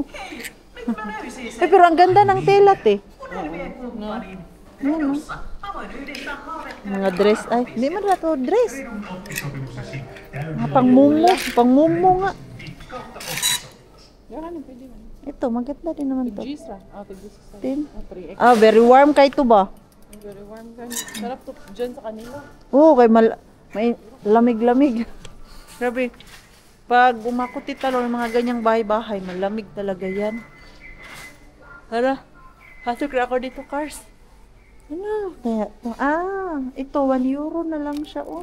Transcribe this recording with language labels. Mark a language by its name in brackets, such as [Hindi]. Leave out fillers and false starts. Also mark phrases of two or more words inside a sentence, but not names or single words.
[Filipino] Pero ang ganda ng tela, te. No? Yan, oh. Mga dress. Ay, hindi man na to dress. Mga pang mumu nga. Yan, pwede man. Ito, maganda din naman to. [Cebuano] Tigis ra. Tigis sa. Tin. 3X. [English] Very warm [Cebuano] kay to ba? [English] Very warm [Cebuano] gan. [Filipino] Sarap to dyan sa kanila. Oo, kay may lamig-lamig. Grabe. Pag umakot talo ng mga ganyang bahay-bahay, malamig talaga yan. Tara, hasok na ako dito, cars. Ano? Kaya, ito, 1 euro na lang siya, oh.